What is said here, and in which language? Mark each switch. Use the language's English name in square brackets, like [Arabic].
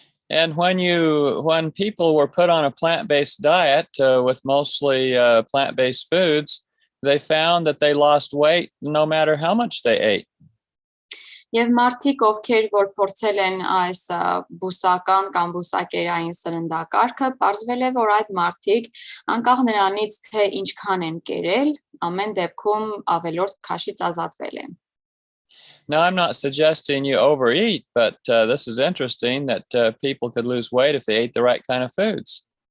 [English] And when people were put on a plant-based diet with mostly plant-based foods, they found that they lost weight no matter how much they ate. [Armenian] Եվ մարդիկ, ովքեր որ փորձել են այս բուսական կամ բուսակերային սննդակարգը, պարզվել է, որ այդ մարդիկ անկախ նրանից, թե ինչքան են կերել, ամեն դեպքում ավելորդ քաշից ազատվել են։ [English] Now, I'm not suggesting you overeat, but this is interesting that people could lose weight if they ate the right kind of foods.